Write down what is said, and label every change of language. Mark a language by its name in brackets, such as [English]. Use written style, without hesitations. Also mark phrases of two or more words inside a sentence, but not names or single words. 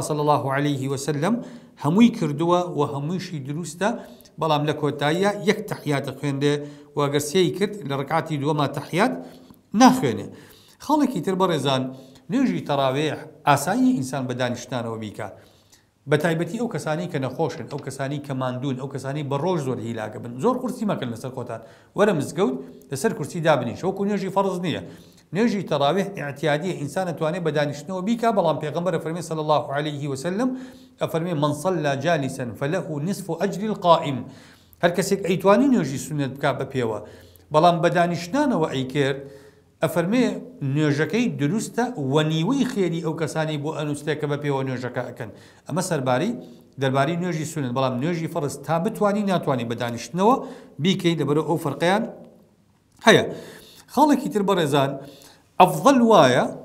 [Arabic] صلی الله عليه وسلم [Central Kurdish] هەمووی کردووە و هەموویشی دروستە بەڵام لە کۆتاییە یەک تەحیاتە خوێندێ و ئەگەر سێی کرد لە ڕکعەتی دووەما تەحیات ناخوێنێ خەڵێکی تر بەڕێزان نوێژی تەراویح ئاسایی ئینسان بە دانیشتانەوە بیکە بە تایبەتی ئەو کەسانی کە نەخۆشن ئەو کەسانی کە ماندوون ئەو کەسانی بە ڕۆژ زۆر هیلاکە بن زۆر قورسی مەکەن لەسەر خۆتان وەرە مزگەوت لەسەر کورسی دابنیش وەکو نوێژی فەرز نییە نوێژی تەراویح ئیعتیادیە ئینسان ئەتوانێت بە دانیشتنەوە بیکە بەڵام پێغەمبەر فەرمێ [Arabic] صلی الله عليه وسلم [Central Kurdish] ئەفەرمێ [Arabic] من صلى جالسا فله نصف أجر القائم [Central Kurdish] هەر کەسێک ئەیتوانی نوێژی سنت بکات بە پێوە بەڵام بە دانیشتانەوە ئەیکرد ئەفەرمێ نوێژەکەی دروستە وەنیوەی خێری ئەو کەسانی بۆ ئەنووسێت کە بە پێوە نوێژەکە ئەکەن ئەمە سەرباری دەربارەی نوێژی سنت بەڵام نوێژی فەرز تا بتوانی ناتوانانی بە دانیشتنەوە بیکەی لەبەرەوە ئەو فەرقیان هەیە خاڵێکی تر بەڕێزان ئەفضل وایە